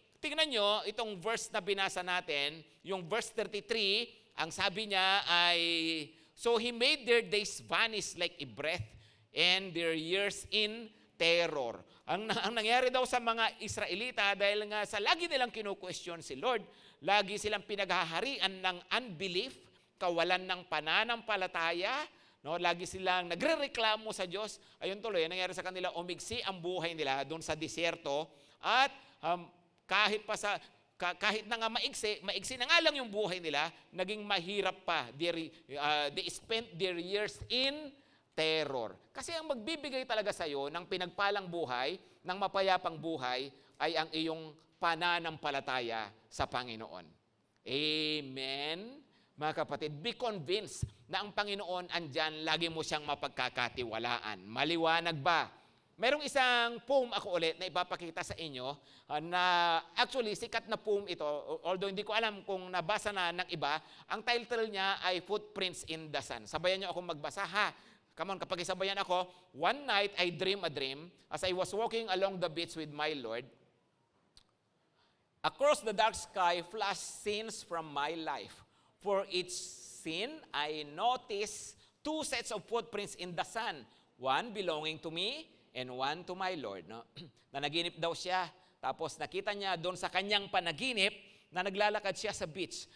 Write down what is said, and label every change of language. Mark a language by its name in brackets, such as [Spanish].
[Filipino] Tingnan nyo, itong verse na binasa natin, yung verse 33, ang sabi niya ay, [English] so he made their days vanish like a breath and their years in terror. [Filipino] Ang nangyari daw sa mga Israelita, dahil nga sa lagi nilang kinu-question si Lord, lagi silang pinaghaharian ng unbelief, kawalan ng pananampalataya, no? Lagi silang nagrereklamo sa Diyos. Ayun tuloy, nangyari sa kanila, umigsi ang buhay nila doon sa disyerto at kahit na nga maigsi na nga lang yung buhay nila, naging mahirap pa. [English] They spent their years in terror. [Filipino] Kasi ang magbibigay talaga sa iyo ng pinagpalang buhay, ng mapayapang buhay, ay ang iyong pananampalataya sa Panginoon. Amen? Mga kapatid, [English] be convinced [Filipino] na ang Panginoon andyan, lagi mo siyang mapagkakatiwalaan. Maliwanag ba? Merong isang poem ako ulit na ipapakita sa inyo na actually sikat na poem ito, although hindi ko alam kung nabasa na ng iba. Ang title niya ay Footprints in the Sun. Sabayan niyo akong magbasa ha. [English] Come on, [Filipino] kapag isabayan ako. [English] One night I dream a dream as I was walking along the beach with my Lord. Across the dark sky flashed scenes from my life. For each scene I noticed two sets of footprints in the sun. One belonging to me and one to my Lord. No? [Filipino] Nanaginip daw siya. Tapos nakita niya doon sa kanyang panaginip na naglalakad siya sa beach.